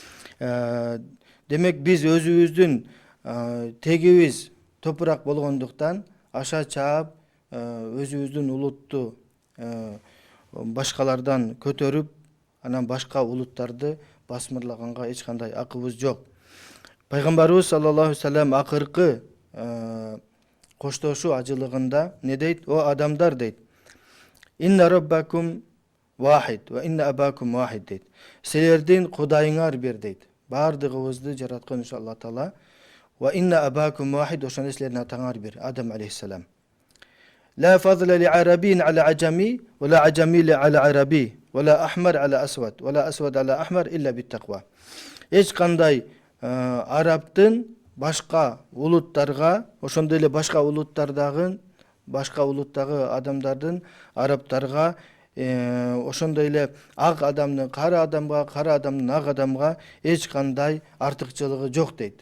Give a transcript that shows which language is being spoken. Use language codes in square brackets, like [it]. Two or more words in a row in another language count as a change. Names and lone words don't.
[ky] Демек биз өзүбүздүн тегибиз топурак болгондуктан аша чаап өзүбүздүн улутту башкалардан көтөрүп, анан башка улуттарды басмырлаганга эч кандай акыбыз жок. Пайгамбарыбыз [ar] صلى الله عليه وسلم [ky] акыркы коштошуу ажылыгында не дейт? О адамдар дейт. [ar] إن ربكم واحد وإن أباكم واحد дейт. [ky] Силердин Кудайыңар бир дейт. Бардыгыбызды жараткан ушу Алла Таала. [ar] وإن أباكم واحد, [ky] ошондо силердин атаңар бир, Адам алейхиссалам. [ar] لا فضل لعربي على عجمي ولا عجمي على عربي ولا أحمر على أسود ولا أسود على أحمر إلا بالتقوى. [ky] Эч кандай арабтын башка улуттарга, ошондой эле башка улуттардагы адамдардын арабтарга, ошондой эле ак адамдын кара адамга, кара адамдын ак адамга эч кандай артыкчылыгы жок дейт.